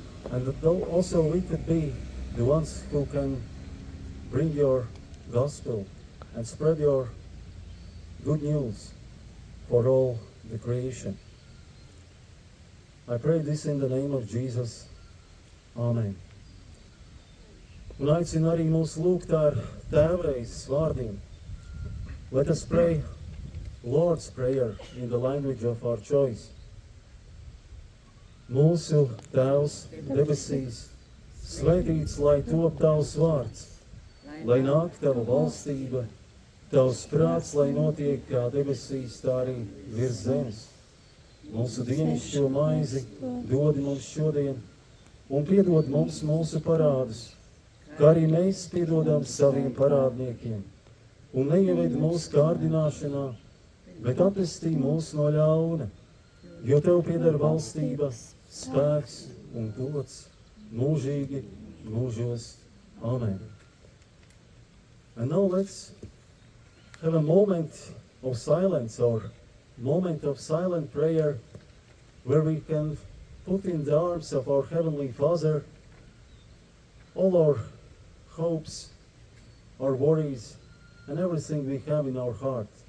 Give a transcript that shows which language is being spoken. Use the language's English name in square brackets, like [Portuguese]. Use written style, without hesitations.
[English] And that also we could be the ones who can bring your gospel and spread your good news for all the creation. I pray this in the name of Jesus, [Latvian] Āmen. Un aicinu arī mūs lūgt ar tēvreizes vārdiem. [English] Let us pray Lord's Prayer in the language of our choice. [Latvian] Mūsu Tēvs debesīs, svētīts lai top tavs vārds, lai nāk tava valstība, tavs prāts, lai notiek kā debesīs, tā arī virs zemes. Mūsu dienascho maizi dod mums šodien, un piedod mums mūsu parādus, kā arī mēs piedodam saviem parādniekiem. Un neieved mūsu kārdināšanā, bet atpestī mūs no ļauna, jo tev pieder valstība, spēks un gods mūžīgi mūžos. Amen. [English] And now let's have a moment of silence or moment of silent prayer where we can put in the arms of our Heavenly Father all our hopes, our worries, and everything we have in our heart.